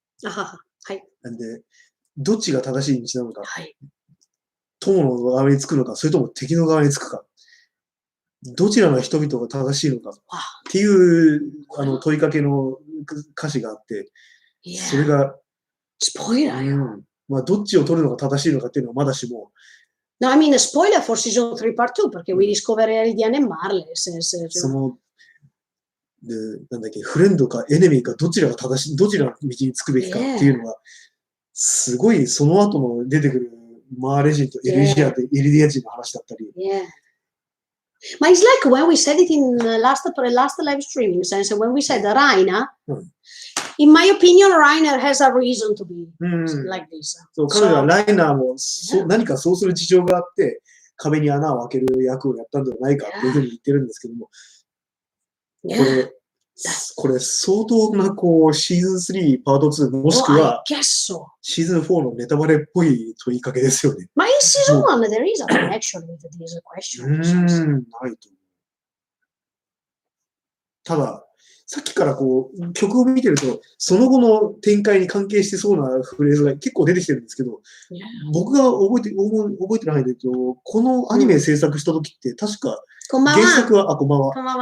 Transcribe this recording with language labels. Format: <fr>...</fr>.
<ja>なんで、どっちが正しい道なのか、友の側につくのか、それとも敵の側につくか、どちらの人々が正しいのかっていう問いかけの歌詞があって、それが、スポイラーよ。どっちを取るのが正しいのかっていうのはまだしも、</ja> <en>No, I mean, spoiler for season 3 part 2,</en> <it>perché</it> <en>we discover Eldian and Marley.</en> <ja>その、なんだっけ、フレンドかエネミーかどちらが正しい、どちらの道につくべきかっていうのが、すごいその後の出てくるマーレ人とエリディア人の話だったり。</ja> <en>But it's like when we said it in last live streaming sense, when we said Rainer, in my opinion, Rainer has a reason to be like this.</en> <ja>そう、彼女はライナーも何かそうする事情があって、壁に穴を開ける役をやったんではないかというふうに言ってるんですけども、これ相当なシーズン3パート2もしくはシーズン4のネタバレっぽい問いかけですよね。</ja> <en>まあ、in season 1 there is a connection with these questions.</en> <ja>ないと。ただ、さっきから曲を見てると、その後の展開に関係してそうなフレーズが結構出てきてるんですけど、僕が覚えてる範囲で言うと、このアニメ制作した時って、確か原作は、こんばんは。</ja>